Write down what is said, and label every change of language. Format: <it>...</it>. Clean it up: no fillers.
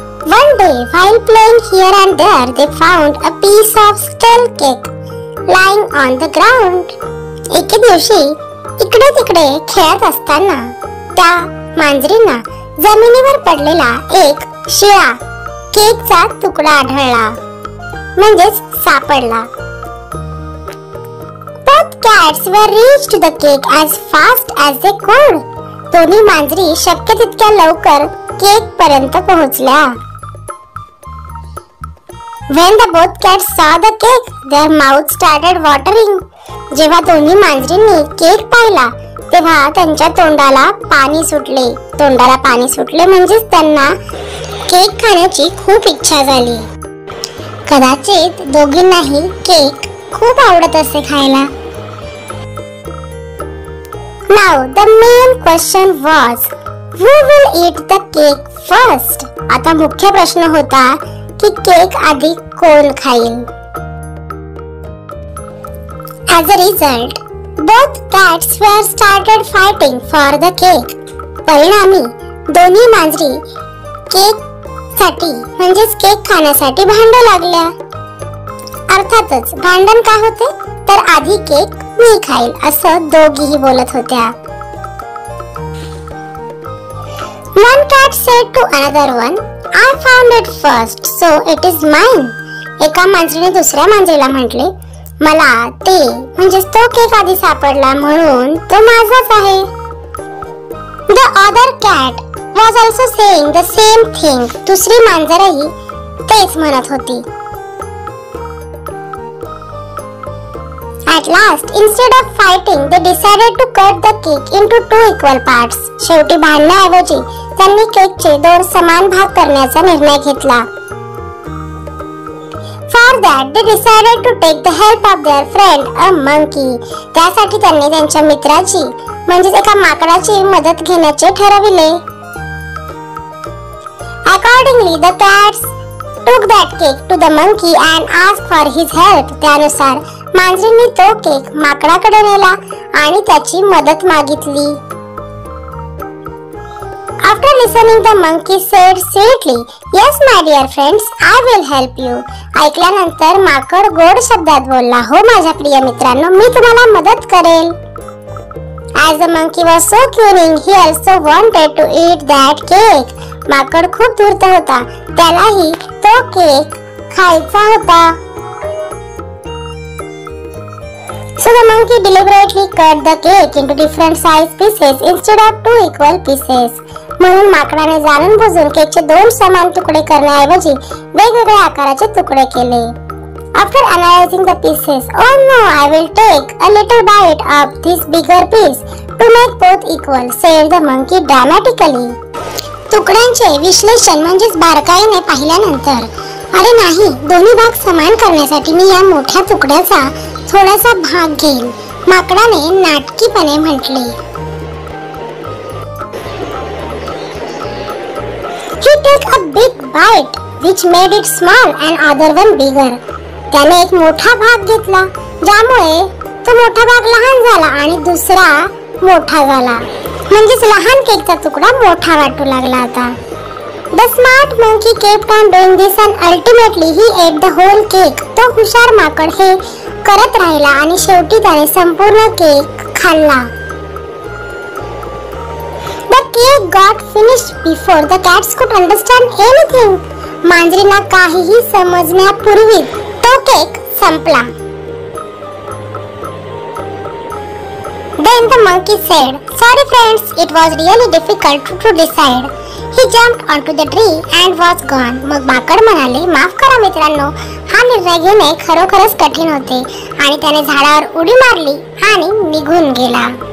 <en>One day, while playing here and there, they found a piece of stale cake lying on the ground.</en> <mr>एके दिवशी इकडे तिकडे खेळत असताना त्या मांजरींना जमिनीवर पडलेला एक शिळा केकचा तुकडा आढळला, म्हणजेच सापडला.</mr> <en>Both cats were reached the cake as fast as they could.</en> <mr>दोन्ही मांजरी शक्य तितक्या लवकर केक पर्यंत पोहोचल्या.</mr> <en>When the both cats saw the cake, their mouths started watering.</en> <mr>जेव्हा दोन्ही मांजरींनी केक पाहिला तेव्हा त्यांच्या तोंडाला पाणी सुटले म्हणजेच त्यांना केक खाण्याची खूप इच्छा झाली. कदाचित दोघींनाही केक खूप आवडत असे खायला.</mr> <en>Now the main question was, who will eat the cake first?</en> <mr>आता मुख्य प्रश्न होता की केक आधी कोण खाईल.</mr> <en>As a result, both cats were started fighting for the cake.</en> <mr>परिणामी दोन्ही मांजरी केक साठी म्हणजेच केक खाण्यासाठी भांडू लागल्या. अर्थातच भांडण का होते तर आधी केक मी खाईल असं दोघीही बोलत होत्या.</mr> <en>One cat said to another one, I found it first, so it is mine.</en> <mr>एका मांजरीने दुसऱ्या मांजरीला म्हटले, मला ते म्हणजे तो केक आधी सापडला म्हणून तो माझाच आहे.</mr> <en>The other cat was also saying the same thing.</en> <mr>दुसरी मांजरही तेच म्हणत होती.</mr> <en>At last, instead of fighting, they decided to cut the cake into two equal parts.</en> <mr>शेवटी भांडण्याऐवजी त्यांनी केकचे दोन समान भाग करण्याचा निर्णय घेतला.</mr> <en>For that, they decided to take the help of their friend, a monkey.</en> <mr>त्यासाठी त्यांनी त्यांच्या मित्राची म्हणजे एका माकडाची मदत घेण्याचे ठरविले.</mr> <en>Accordingly, the cats took that cake to the monkey and asked for his help.</en> <mr>त्यानुसार मांजरींनी तो केक माकडाकडे नेला आणि त्याची मदत मागितली.</mr> <en>After listening, the monkey said sweetly, "Yes, my dear friends, I will help you."</en> <mr>ऐकल्यानंतर माकड गोड शब्दात बोलला, हो माझ्या प्रिय मित्रांनो, मी तुम्हाला मदत करेल.</mr> <en>As the monkey was so cunning, he also wanted to eat that cake.</en> <mr>माकड खूप धूर्त होता, त्यालाही तो केक खायचा होता.</mr> <en>So the monkey deliberately cut the cake into different size pieces instead of 2 equal pieces.</en> <mr>म्हणून माकडाने जाणून बुजून केकचे 2 समान तुकडे करण्याऐवजी वेगवेगळ्या आकाराचे तुकडे केले.</mr> <en>After analyzing the pieces, oh no, I will take a little bite of this bigger piece to make both equal, said the monkey dramatically.</en> <mr>तुकड्यांचे विश्लेषण म्हणजेच बारकाईने पाहिल्यानंतर, अरे नाही, दोन्ही भाग समान करण्यासाठी मी या मोठ्या तुकड्याचा थोडासा भाग घेईन, माकडाने नाटकीपणे म्हटले.</mr> <en>He took a big bite, which made it small and other one bigger.</en> <mr>त्याने एक मोठा भाग घेतला, ज्यामुळे तो मोठा भाग लहान झाला आणि दुसरा मोठा झाला. म्हणजेच लहान केकचा तुकडा मोठा वाटू लागला आता.</mr> <en>The smart monkey kept on doing this and ultimately he ate the whole cake.</en> <mr>तो हुशार माकड हे करत राहिला आणि शेवटी त्याने संपूर्ण केक खाल्ला.</mr> <en>The cake got finished before the cats could understand anything.</en> <mr>मांजरीला काहीही समजण्यापूर्वी तो केक संपला.</mr> <en>Then the monkey said, "Sorry friends, it was really difficult to decide." He jumped onto the tree and was gone.</en> <mr>मग माकड म्हणाले, माफ करा मित्रांनो, हा निर्णय घेणे खरोखरच कठीण होते, आणि त्याने झाडावर उडी मारली आणि निघून गेला.</mr>